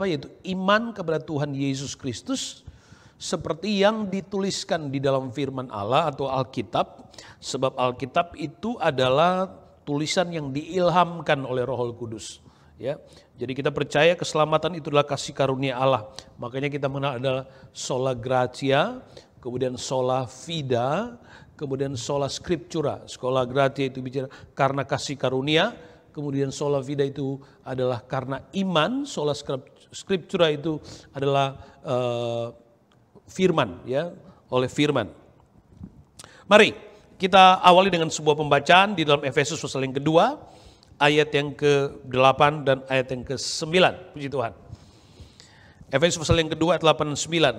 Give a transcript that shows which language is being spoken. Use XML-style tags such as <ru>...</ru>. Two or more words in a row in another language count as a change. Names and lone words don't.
<id>Yaitu iman kepada Tuhan Yesus Kristus seperti yang dituliskan di dalam firman Allah atau Alkitab. Sebab Alkitab itu adalah tulisan yang diilhamkan oleh Roh Kudus. Ya, jadi kita percaya keselamatan itu adalah kasih karunia Allah. Makanya kita mengenal adalah</id> <la>sola gratia,</la> <id>kemudian</id> <la>sola fide,</la> <id>kemudian</id> <la>sola scriptura. Sola gratia</la> <id>itu bicara karena kasih karunia, kemudian</id> <la>sola fide</la> <id>itu adalah karena iman,</id> <la>sola scriptura</la> <id>itu adalah firman, ya, oleh firman. Mari kita awali dengan sebuah pembacaan di dalam Efesus pasal yang kedua, ayat yang ke-8 dan ayat yang ke-9. Puji Tuhan. Efesus pasal yang kedua ayat 8 dan 9.</id>